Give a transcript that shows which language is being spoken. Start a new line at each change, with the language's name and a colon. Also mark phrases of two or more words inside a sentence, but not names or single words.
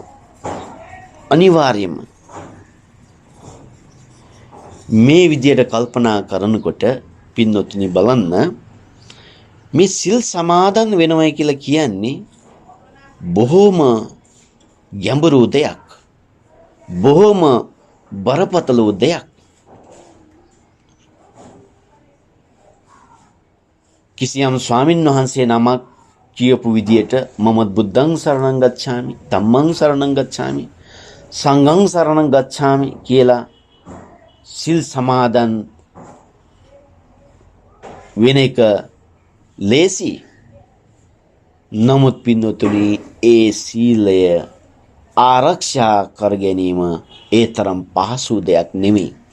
Sinhala: අනිවාර්යයෙන්ම මේ විදියට කල්පනා කරනකොට පින්නොතුනි බලන්න මේ සිල් සමාදන් වෙනවයි කියලා කියන්නේ බොහෝම ගැඹුරු දෙයක්. බොහෝම බරපතල දෙයක්. කිසියම් ස්වාමින් වහන්සේ නමක් කියපු විදියට මම
Pali: බුද්ධං සරණං ගච්ඡාමි, ධම්මං සරණං ගච්ඡාමි, සංඝං සරණං ගච්ඡාමි
Sinhala: කියලා සිල් සමාදන් වෙන එක ලේසි. නමුත් පින්නතුනි ඒ සීලය ආරක්ෂා කර ගැනීම ඒ තරම් පහසු දෙයක් නෙමෙයි.